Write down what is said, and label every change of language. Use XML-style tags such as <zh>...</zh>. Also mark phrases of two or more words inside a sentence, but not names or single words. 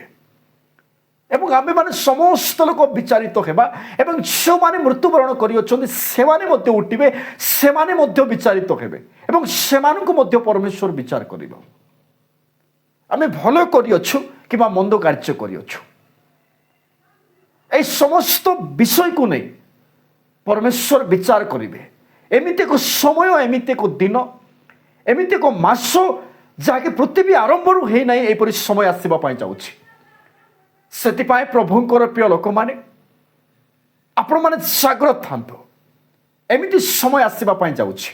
<or>ଏବଂ ଆମେମାନେ ସମସ୍ତ ଲୋକ ବିଚାରିତ ହେବା, ଏବଂ ଯେଉଁମାନେ ମୃତ୍ୟୁବରଣ କରିଅଛନ୍ତି ସେମାନେ ମଧ୍ୟ ଉଠିବେ, ସେମାନେ ମଧ୍ୟ ବିଚାରିତ ହେବେ, ଏବଂ ସେମାନଙ୍କୁ ମଧ୍ୟ ପରମେଶ୍ୱର ବିଚାର କରିବ। ଆମେ ଭଲ କରିଅଛୁ କିମ୍ବା ମନ୍ଦ କାର୍ଯ୍ୟ କରିଅଛୁ, ଏହି ସମସ୍ତ ବିଷୟକୁ ନେଇ ପରମେଶ୍ୱର ବିଚାର କରିବେ। ଏମିତି ଏକ ସମୟ, ଏମିତି ଏକ ଦିନ, ଏମିତି ଏକ ମାସ ଯାହାକି ପୃଥିବୀ ଆରମ୍ଭରୁ ହେଇନାହିଁ, ଏହିପରି ସମୟ ଆସିବା ପାଇଁ ଯାଉଛି। ସେଥିପାଇଁ ପ୍ରଭୁଙ୍କର ପ୍ରିୟ ଲୋକମାନେ, ଆପଣମାନେ ଜାଗ୍ରତ ଥାନ୍ତୁ, ଏମିତି ସମୟ ଆସିବା ପାଇଁ ଯାଉଛି।</or>